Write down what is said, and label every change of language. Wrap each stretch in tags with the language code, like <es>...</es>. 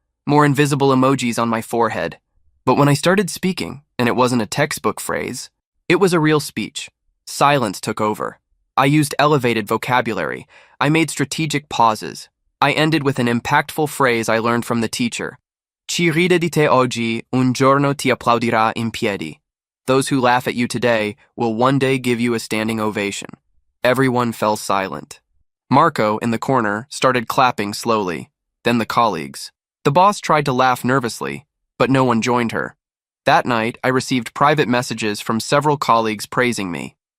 <en>More invisible emojis on my forehead. But when I started speaking, and it wasn't a textbook phrase, it was a real speech. Silence took over. I used elevated vocabulary. I made strategic pauses. I ended with an impactful phrase I learned from the teacher.</en> <it>Chi ride di te oggi, un giorno ti applaudirà in piedi.</it> <en>Those who laugh at you today will one day give you a standing ovation. Everyone fell silent. Marco, in the corner, started clapping slowly, then the colleagues. The boss tried to laugh nervously, but no one joined her. That night, I received private messages from several colleagues praising me.</en>